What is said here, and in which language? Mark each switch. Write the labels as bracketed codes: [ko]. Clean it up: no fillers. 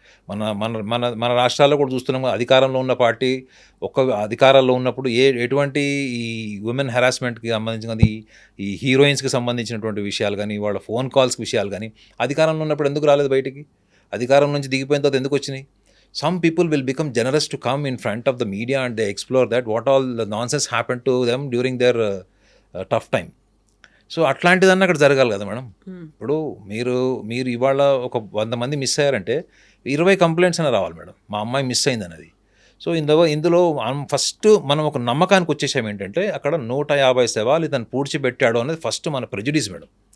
[te] మన మన మన మన రాష్ట్రాల్లో కూడా చూస్తున్నాం, అధికారంలో ఉన్న పార్టీ అధికారాల్లో ఉన్నప్పుడు ఎటువంటి ఈ ఉమెన్ హెరాస్మెంట్కి సంబంధించినది, ఈ హీరోయిన్స్కి సంబంధించినటువంటి విషయాలు కానీ, వాళ్ళ ఫోన్ కాల్స్కి విషయాలు కానీ అధికారంలో ఉన్నప్పుడు ఎందుకు రాలేదు బయటికి? అధికారం నుంచి దిగిపోయిన తర్వాత ఎందుకు వచ్చినాయి? [en] Some people will become generous to come in front of the media and they explore that what all the nonsense happened to them during their tough time. [te] So అట్లాంటిదన్నా అక్కడ జరగాలి కదా మేడం. ఇప్పుడు మీరు ఇవాళ ఒక 100 మంది మిస్ అయ్యారంటే 20 కంప్లైంట్స్ అయినా రావాలి మేడం, మా అమ్మాయి మిస్ అయింది అన్నది. సో ఇందులో ఫస్ట్ మనం ఒక నమ్మకానికి వచ్చేసాం ఏంటంటే అక్కడ 150 శవాలు ఇతను పూడ్చిపెట్టాడు అనేది ఫస్ట్ మన ప్రెజుడిస్ మేడం.